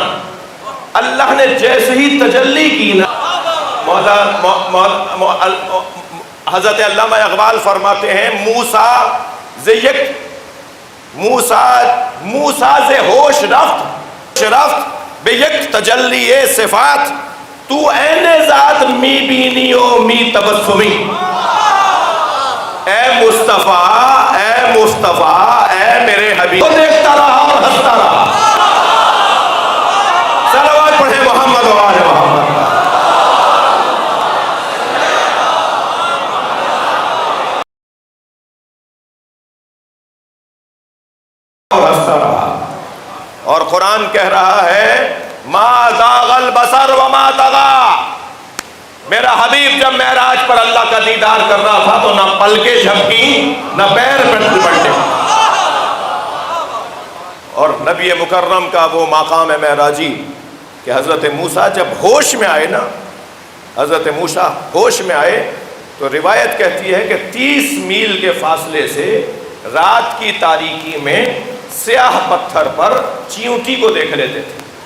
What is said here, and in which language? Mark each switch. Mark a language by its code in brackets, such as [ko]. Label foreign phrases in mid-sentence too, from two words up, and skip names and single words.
[ur] اللہ نے جیسے ہی تجلی کی نا، حضرت علامہ اقبال فرماتے ہیں [fa] موسیٰ سے ہوش رفت بے یک تجلی صفات، تو عین ذات می بینی و می تبسمی. [ur] اے مصطفیٰ اے میرے حبیب، تو دیکھتا رہا اور ہنستا رہا. صلوات پڑھیں محمد و آل محمد. اور ہنستا رہا. اور قرآن کہہ رہا ہے [ar] ما زاغ البصر وما طغى. [ur] میرا حبیب جب معراج پر اللہ کا دیدار کر رہا تھا تو نہ پلکیں جھپکی نہ پیر پلٹے. اور نبی مکرم کا وہ مقام معراجی کہ حضرت موسیٰ جب ہوش میں آئے نا، حضرت موسیٰ ہوش میں آئے تو روایت کہتی ہے کہ 30 میل کے فاصلے سے رات کی تاریکی میں سیاہ پتھر پر چیونٹی کو دیکھ لیتے تھے۔